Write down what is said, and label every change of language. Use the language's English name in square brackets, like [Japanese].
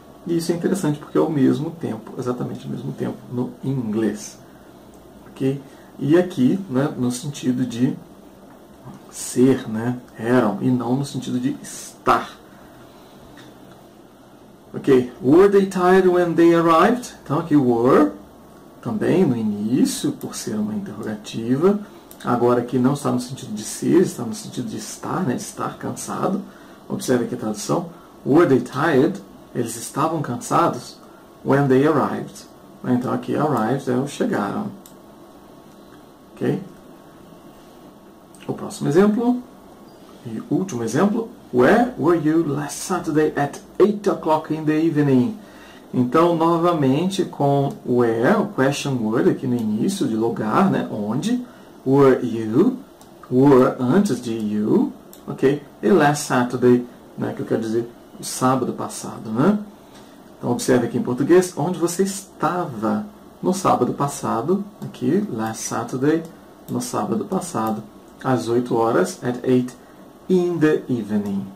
[Portuguese] E isso é interessante porque é o mesmo tempo, exatamente o mesmo tempo no inglês. Ok? E aqui, né, no sentido de ser, né, eram, e não no sentido de estar. Ok? [English] Were they tired when they arrived? [Portuguese] Então aqui were, também no início, por ser uma interrogativa. Agora aqui não está no sentido de ser, está no sentido de estar, né, de estar cansado. Observe aqui a tradução. [English] Were they tired? [Portuguese] Eles estavam cansados [English] when they arrived. [Portuguese] Então aqui arrived é o chegaram. Ok? O próximo exemplo. E último exemplo. [English] Where were you last Saturday at 8 o'clock in the evening? [Portuguese] Então, novamente com where, o question word aqui no início, de lugar, né? Onde. [English] Were you? [Portuguese] Were antes de you. Ok? E last Saturday, né? Que eu quero dizer o sábado passado, né? Então, observe aqui em português, onde você estava no sábado passado, aqui, last Saturday, no sábado passado, às 8 horas, [English] at 8 in the evening.